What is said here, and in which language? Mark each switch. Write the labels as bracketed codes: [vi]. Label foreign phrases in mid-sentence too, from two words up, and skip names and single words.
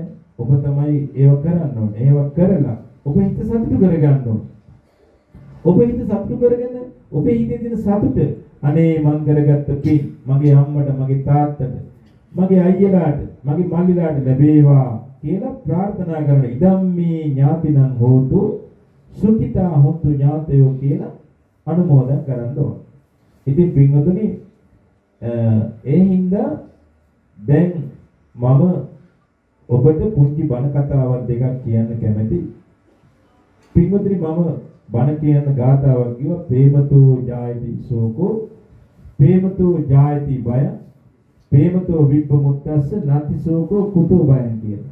[si] ඔබ තමයි ඒව කරන්න ඕනේ. ඒව කරලා ඔබ හිත සතුටු කරගන්න ඕනේ. ඔබ හිත සතුටු කරගෙන ඔබේ හිතේ තියෙන සතුට අනේ මං කරගත්ත පින් මගේ අම්මට, මගේ තාත්තට, මගේ අයියලාට, මගේ මල්ලිලාට ලැබේවා කියලා ප්‍රාර්ථනා කරන [pi] ඉදම්මේ ඥාතිනම් හෝතු සුඛිතා හොන්තු ඥාතයෝ [si] කියලා අනුමෝදන් කරන්න ඕන. ඉතින් පින්වතුනි ඒ හින්දා දැන් මම ඔබට පුංචි බණ කතාවක් දෙකක් කියන්න කැමතියි. පින්වතුනි මම බණ කියන ගාථාවක් කිව්වා [pi] ප්‍රේමතෝ ජායති සෝකෝ ප්‍රේමතෝ ජායති බය ප්‍රේමතෝ විප්පමුත්තස්ස නති සෝකෝ කුතෝ බයං [si] කියලා.